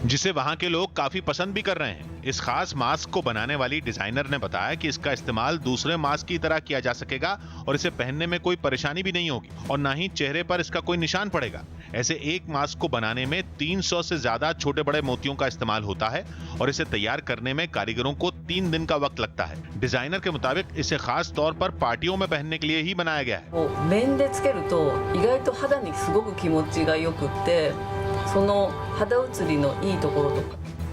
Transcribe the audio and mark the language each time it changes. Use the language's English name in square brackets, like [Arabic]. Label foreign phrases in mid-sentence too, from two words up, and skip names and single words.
[Hindi] जिसे वहां के लोग काफी पसंद भी कर रहे हैं। इस खास मास्क को बनाने वाली डिजाइनर ने बताया कि इसका इस्तेमाल दूसरे मास्क की तरह किया जा सकेगा और इसे पहनने में कोई परेशानी भी नहीं होगी और ना ही चेहरे पर इसका कोई निशान पड़ेगा। ऐसे एक मास्क को बनाने में 300 से ज्यादा छोटे बड़े मोतियों का इस्तेमाल होता है और इसे तैयार करने में कारीगरों को 3 दिन का वक्त लगता है। डिजाइनर के मुताबिक इसे खास तौर पर पार्टियों में पहनने के लिए ही बनाया गया है। [Japanese] 面でつけると意外と肌にすごく気持ちがよくって、その肌写りのいいところとか